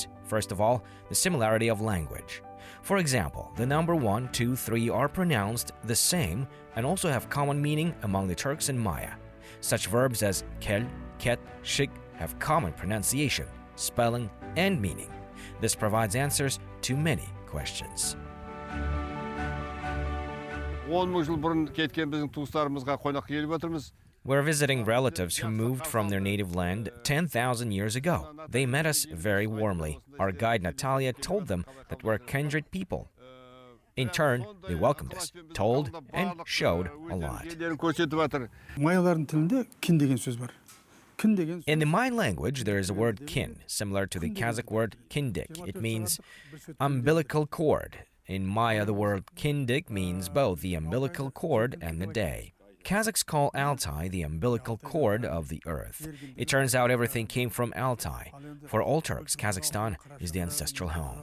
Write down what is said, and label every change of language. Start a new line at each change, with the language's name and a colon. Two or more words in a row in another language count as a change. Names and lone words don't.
English: First of all, the similarity of language. For example, the number 1, 2, 3 are pronounced the same and also have common meaning among the Turks and Maya. Such verbs as kel, ket, shik have common pronunciation, spelling, and meaning. This provides answers to many questions.
Kazakh: 10 мың жыл бұрын кеткен біздің туыстарымызға қонаққа келіп отырмыз.
English: We're visiting relatives who moved from their native land 10,000 years ago. They met us very warmly. Our guide Natalia told them that we're kindred people. In turn, they welcomed us, told and showed a lot.
Kazakh: Майялардың тілінде kin деген сөз бар. Kin деген
English: In the Mayan language, there is a word kin, similar to the Kazakh word kindik. It means umbilical cord. In Maya, the word kindik means both the umbilical cord and the day. Kazakhs call Altai the umbilical cord of the earth. It turns out everything came from Altai. For all Turks, Kazakhstan is the ancestral home.